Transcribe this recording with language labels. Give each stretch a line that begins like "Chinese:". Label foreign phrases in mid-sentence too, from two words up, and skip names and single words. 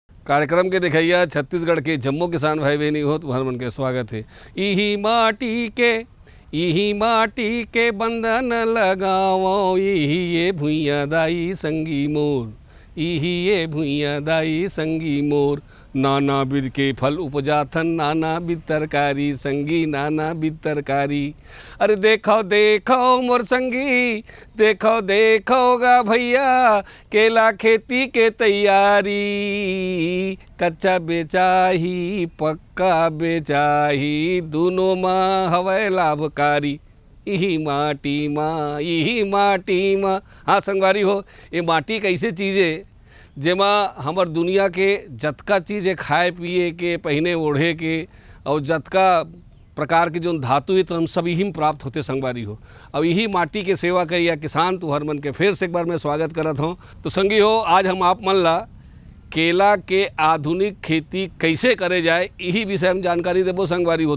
Chhattisgarhi: कार्यक्रम के दिखैया छत्तीसगढ़ के जम्मू किसान भाई बहनी हो तुम्हार मन के स्वागत है। इही माटी के बंधन लगाओ, इही ये भुइया दाई संगी मोर, इही ये भुइया दाई संगी मोर। नाना विध के फल उपजाथन, नाना विध तरकारी संगी, नाना विध तरकारी। अरे देखो देखो मोर संगी, देखो देखो गा भैया, केला खेती के तैयारी। कच्चा बेचाही पक्का बेचाही, दोनों माँ हवै लाभकारी। यही माटी माँ। हाँ संगवारी हो, ये माटी कैसे चीज़ें जेमा हमर दुनिया के जतका चीज़ है, खाए पिए के, पहने ओढ़े के, और जतका प्रकार के जो धातु है तो हम सब यही में प्राप्त होते संगवारी हो। अब यही माटी के सेवा करिया किसान तुहर मन के फिर से एक बार मैं स्वागत करत हूँ। तो संगी हो, आज हम आप मन ला केला के आधुनिक खेती कैसे करे जाए यही विषय में जानकारी देबो संगवारी हो।